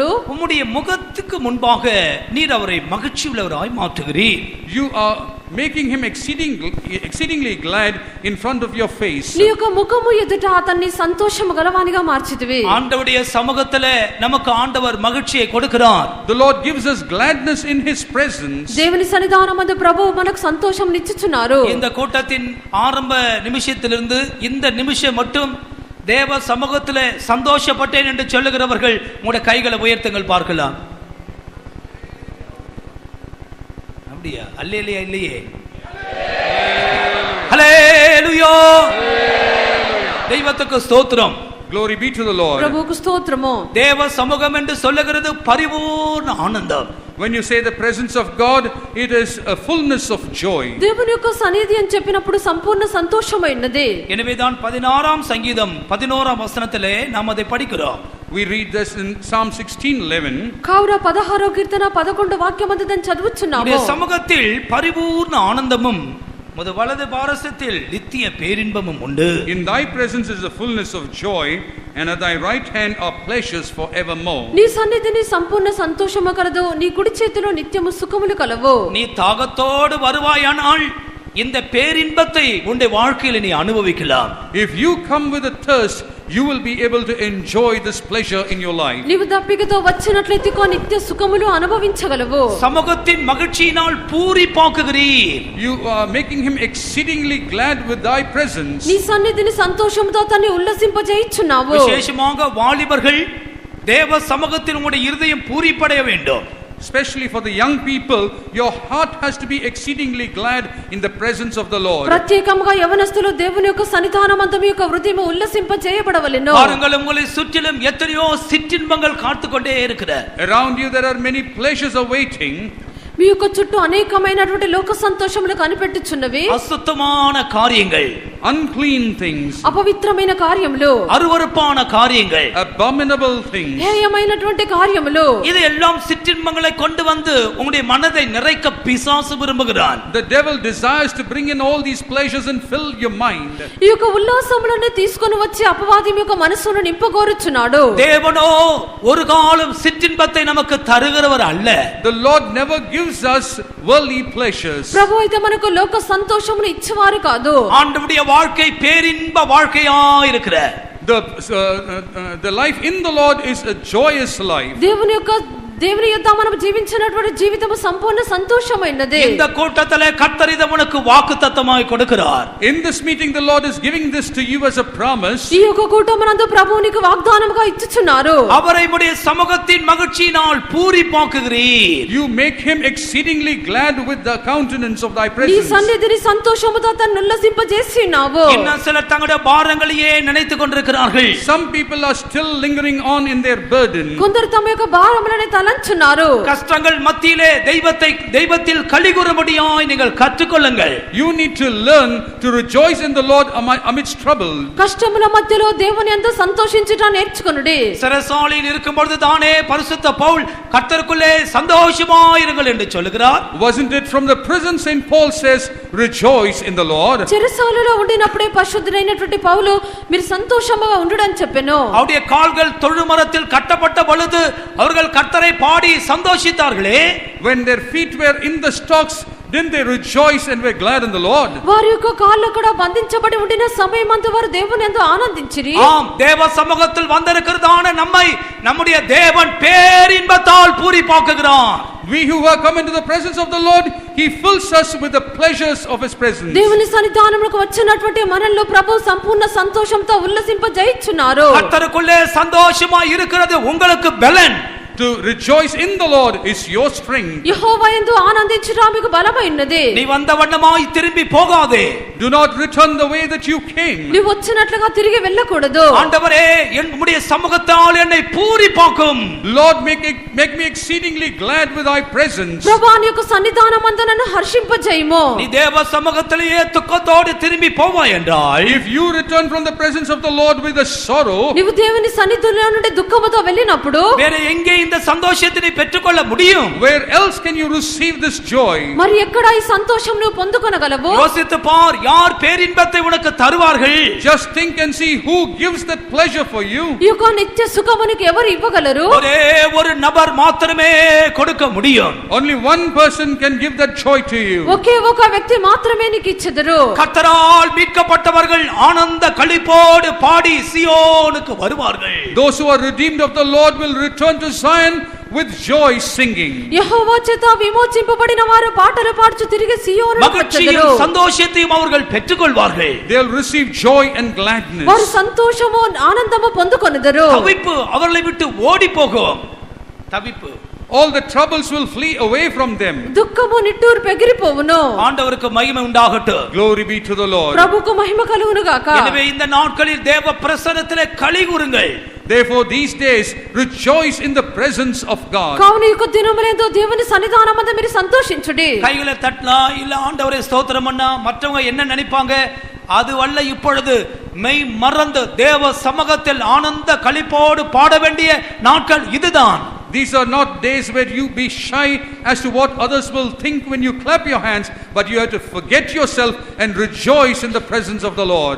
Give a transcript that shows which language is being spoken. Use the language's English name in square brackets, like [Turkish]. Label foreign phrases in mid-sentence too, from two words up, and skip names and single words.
[Tamil] உம்முடைய முகத்துக்கு முன்பாக நீர் அவரை மகிழ்ச்சி உள்ளவராய் மாற்றுகிறீர். [English] you are making him exceedingly glad in front of your face. [Telugu] నీ యొక్క ముఖము ఎదుట అతన్ని సంతోషము గలవానిగా మార్చితివి. [Tamil] ஆண்டவருடைய சமூகத்திலே நமக்கு ஆண்டவர் மகிழ்ச்சியை கொடுக்கிறார். [English] The Lord gives us gladness in his presence. [Telugu] దేవుని సన్నిధానమందు ప్రభువు మనకు సంతోషం నిచ్చుచున్నారు. [Tamil] இந்த கூட்டத்தின் ஆரம்ப நிமிஷத்திலிருந்து இந்த நிமிஷம் மட்டும் தேவ சமூகத்திலே சந்தோஷப்பட்டேன் என்று சொல்லுகிறவர்கள் உங்களுடைய கைகளை உயர்த்துங்கள் பார்க்கலாம். அப்படியா? அல்லேலூயா இல்லையே? ஹல்லேலூயா! தெய்வத்துக்கு ஸ்தோத்திரம். [English] Glory be to the Lord. [Telugu] ప్రభువుకు స్తోత్రము. [Tamil] தேவ சமூகம் என்று சொல்லுகிறது பரிபூர்ண ஆனந்தம். [English] When you say the presence of God, it is a fullness of joy. [Telugu] దేవుని యొక్క సన్నిధి అని చెప్పినప్పుడు సంపూర్ణ సంతోషమైనది. [Tamil] எனவேதான் 16ஆம் சங்கீதம் 11ஆம் வசனத்திலே நாம் அதை படிக்கிறோம். [English] We read this in Psalm 16:11. [Telugu] కావున 16వ కీర్తన 11వ వాక్యమందు దాన్ని చదువుచున్నాము. [Tamil] உம்முடைய சமூகத்தில் பரிபூர்ண ஆனந்தமும் உமது வலது பாரசத்தில் நித்திய பேரின்பமும் உண்டு. [English] In thy presence is the fullness of joy, and at thy right hand are pleasures forevermore. [Telugu] నీ సన్నిధిని సంపూర్ణ సంతోషము కలదు, నీ కుడి చేతిలో నిత్యము సుఖములు కలవు. [Tamil] நீ தாகத்தோடு வருவாயானால் இந்த பேரின்பத்தை உன்னுடைய வாழ்க்கையில் நீ அனுபவிக்கலாம். [English] If you come with a thirst, you will be able to enjoy this pleasure in your life. [Telugu] నీవు దప్పికతో వచ్చినట్లయితే నిత్య సుఖములు అనుభవించగలవు. [Tamil] சமூகத்தின் மகிழ்ச்சியினால் பூரிப்பாக்குகிறீர். [English] You are making him exceedingly glad with thy presence. [Telugu] నీ సన్నిధిని సంతోషంతో తన్ని ఉల్లసింపజేయుచున్నావు. [Tamil] விசேஷமாக வாலிபர்கள் தேவ சமூகத்தில் உங்களுடைய இருதயம் பூரிப்படைய வேண்டும். [English] Especially for the young people, your heart has to be exceedingly glad in the presence of the Lord. [Telugu] ప్రత్యేకంగా యవనస్తులు దేవుని యొక్క సన్నిధానమందు మీ యొక్క హృదయం ఉల్లసింపజేయబడవలెను. [Tamil] பாருங்கள், உங்களை சுற்றிலும் எத்தனையோ சிற்றின்பங்கள் காத்துக்கொண்டே இருக்கிறது. [English] Around you there are many pleasures awaiting. [Telugu] మీ యొక్క చుట్టూ అనేకమైనటువంటి లోక సంతోషములు కనిపెట్టుచున్నవి. [Tamil] அசுத்தமான காரியங்கள், [English] Unclean things, [Telugu] అపవిత్రమైన కార్యములు, [Tamil] அருவருப்பான காரியங்கள், [English] abominable things. [Telugu] హేయమైనటువంటి కార్యములు, [Tamil] இது எல்லாம் சிற்றின்பங்களை கொண்டு வந்து உங்களுடைய மனதை நிறைக்க பிசாசு விரும்புகிறான். [English] The devil desires to bring in all these pleasures and fill your mind. [Telugu] ఈ యొక్క ఉల్లాసములను తీసుకొని వచ్చి అపవాది యొక్క మనసును నింపగోరుచున్నాడు. [Tamil] தேவனோ ஒரு காலம் சிற்றின்பத்தை நமக்கு தருகிறவர் அல்ல. [English] The Lord never gives us worldly pleasures. [Telugu] ప్రభు అయితే మనకు లోక సంతోషమును ఇచ్చేవారు కాదు. [Tamil] ஆண்டவருடைய வாழ்க்கை பேரின்ப வாழ்க்கையாய் இருக்கிற. [English] The life in the Lord is a joyous life. [Telugu] దేవుని యొద్ద మనం జీవించినటువంటి జీవితం సంపూర్ణ సంతోషమైనది. [Tamil] இந்த கூட்டத்திலே கர்த்தர் இதை உனக்கு வாக்குத்தத்தமாய் கொடுக்கிறார். [English] In this meeting the Lord is giving this to you as a promise. [Telugu] ఈ యొక్క కూటమునందు ప్రభువు నీకు వాగ్దానముగా ఇచ్చుచున్నారు. [Tamil] அவரை உம்முடைய சமூகத்தின் மகிழ்ச்சியினால் பூரிப்பாக்குகிறீர். [English] You make him exceedingly glad with the countenance of thy [Telugu] నీ [English] presence. [Telugu] సన్నిధిని సంతోషముతో తన్ను ఉల్లసింపజేస్తున్నావు. [Tamil] இன்னும் சிலர் தங்களுடைய பாரங்களையே நினைத்துக் கொண்டிருக்கிறார்கள். [English] Some people are still lingering on in their burden. [Telugu] కొందరు తమ యొక్క భారములను తలంచున్నారు. [Tamil] கஷ்டங்கள் மத்தியிலே தெய்வத்தில் களிகூறும்படியாய் நீங்கள் கற்றுக்கொள்ளுங்கள். [English] You need to learn to rejoice in the Lord amidst trouble. [Telugu] కష్టముల మధ్యలో దేవుని యందు సంతోషించుట నేర్చుకొనుడి. [Tamil] சிறைசாலையில் இருக்கும் பொழுது தானே பரிசுத்த பவுல் கர்த்தருக்குள்ளே சந்தோஷமாயிருங்கள் என்று சொல்லுகிறார். [English] Wasn't it from the prison St. Paul says rejoice in the Lord? [Telugu] చెరసాలలో ఉండినప్పుడే పరిశుద్ధుడైనటువంటి పౌలు మీరు సంతోషముగా ఉండుడని చెప్పెను. [Tamil] அவருடைய கால்கள் தொழுமரத்தில் கட்டப்பட்ட பொழுது அவர்கள் கர்த்தரை பாடி சந்தோஷித்தார்களே. [English] When their feet were in the stocks, didn't they rejoice and were glad in the Lord? [Telugu] వారి యొక్క కాళ్ళు కూడా బంధించబడి ఉండిన సమయమందు వారు దేవుని యందు ఆనందించిరి. [Tamil] ஆம், தேவ சமூகத்தில் வந்திருக்கிறதான நம்மை நம்முடைய தேவன் பேரின்பத்தால் பூரிப்பாக்குகிறார். [English] We who have come into the presence of the Lord, he fills us with the pleasures of his presence. [Telugu] దేవుని సన్నిధానమునకు వచ్చినటువంటి మనల్లో ప్రభువు సంపూర్ణ సంతోషంతో ఉల్లసింపజేయుచున్నారు. [Tamil] கர்த்தருக்குள்ளே சந்தோஷமா இருக்கிறது உங்களுக்கு பலன். [English] To rejoice in the Lord is your strength. [Telugu] యెహోవా యందు ఆనందించుట మీకు బలమైనది. [Tamil] நீ வந்த வண்ணமாய் திரும்பி போகாதே. [English] Do not return the way that you came. [Telugu] నీవు వచ్చినట్లుగా తిరిగి వెళ్ళకూడదు. [Tamil] ஆண்டவரே, என்னுடைய சமூகத்தால் என்னை பூரிப்பாக்கும். [English] Lord, make me exceedingly glad with thy presence. [Telugu] ప్రభువా నీ యొక్క సన్నిధానమందు నన్ను హర్షింపజేయుము. [Tamil] நீ தேவ சமூகத்திலேயே துக்கத்தோடு திரும்பி போவாய் என்றால், [English] If you return from the presence of the Lord with a sorrow, [Telugu] నీవు దేవుని సన్నిధిలో నుండి దుఃఖముతో వెళ్ళినప్పుడు [Tamil] வேற எங்கே இந்த சந்தோஷத்தை பெற்றுக்கொள்ள முடியும்? [English] where else can you receive this joy? [Telugu] మరి ఎక్కడ ఈ సంతోషం నువ్వు పొందుకొనగలవు? [Tamil] யோசித்து பார், யார் பேரின்பத்தை உனக்கு தருவார்கள்? [English] Just think and see who gives that pleasure for you. [Telugu] ఈ యొక్క నిత్య సుఖమునికి ఎవరు ఇవ్వగలరు? [Tamil] ஒரே ஒரு நபர் மாத்திரமே கொடுக்க முடியும். [English] Only one person can give that joy to you. [Telugu] ఒకే ఒక వ్యక్తి మాత్రమే నీకు ఇచ్చెదరు. [Tamil] கர்த்தரால் மீட்கப்பட்டவர்கள் ஆனந்த களிப்போடு பாடி சியோனுக்கு வருவார்கள். [English] Those who are redeemed of the Lord will return to Zion with joy singing. [Telugu] యెహోవా చేత విమోచింపబడిన వారు పాటలు పాడుచు తిరిగి సియోనుకు వచ్చెదరు. [Tamil] மகிழ்ச்சியும் சந்தோஷத்தையும் அவர்கள் பெற்றுக்கொள்வார்கள். [English] They'll receive joy and gladness. [Telugu] వారు సంతోషము ఆనందము పొందుకొనుదరు. [Tamil] தவிப்பு அவர்களை விட்டு ஓடி போகும். தவிப்பு [English] all the troubles will flee away from them. [Telugu] దుఃఖము నిట్టూరు పెగిరిపోవును. [Tamil] ஆண்டவருக்கு மகிமை உண்டாகட்டும். [English] Glory be to the Lord. [Telugu] ప్రభువుకు మహిమ కలుగును గాక. [Tamil] எனவே இந்த நாட்களில் தேவ பிரசன்னத்திலே களிகூருங்கள். [English] Therefore these days rejoice in the presence of God. [Telugu] కావున ఈ యొక్క దినములందు దేవుని సన్నిధానమందు మీరు సంతోషించుడి. [Tamil] கைகளை தட்டலாம், இல்ல ஆண்டவரே ஸ்தோத்திரம் பண்ணா மற்றவங்க என்ன நினைப்பாங்க அது அல்ல. இப்பொழுது மெய் மறந்து தேவ சமூகத்தில் ஆனந்த களிப்போடு பாட வேண்டிய நாட்கள் இதுதான். [English] These are not days where you be shy as to what others will think when you clap your hands, but you have to forget yourself and rejoice in the presence of the Lord.